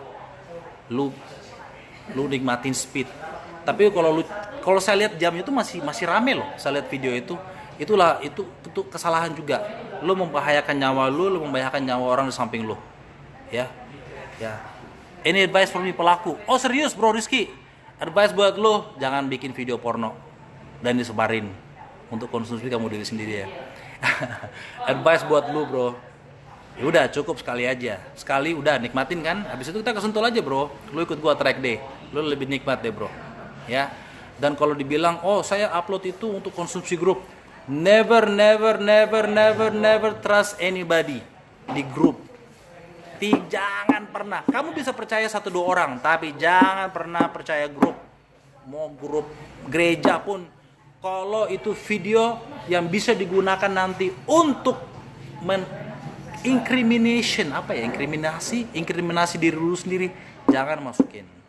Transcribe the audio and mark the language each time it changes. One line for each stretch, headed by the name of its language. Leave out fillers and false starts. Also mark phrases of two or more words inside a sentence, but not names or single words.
Indonesian: Lu nikmatin speed. Tapi kalau saya lihat jam itu masih rame loh. Saya lihat video itu kesalahan juga. Lu membahayakan nyawa lu membahayakan nyawa orang di samping lu. Ya. Ini
English: advice from me
Indonesian: pelaku. Oh serius bro Rizky? Advice buat lu, jangan bikin video porno dan disebarin untuk konsumsi kamu diri sendiri ya. Advice buat lu bro. Ya udah cukup sekali aja. Sekali udah nikmatin kan. Habis itu kita ke Sentul aja bro. Lu ikut gua track day. Lu lebih nikmat deh bro. Ya. Dan kalau dibilang, "Oh, saya upload itu untuk konsumsi grup."
English: Never trust anybody
Indonesian: di grup. Jangan pernah. Kamu bisa percaya 1-2 orang, tapi jangan pernah percaya grup. Mau grup gereja pun, kalau itu video yang bisa digunakan nanti untuk inkriminasi diri lu sendiri, jangan masukin.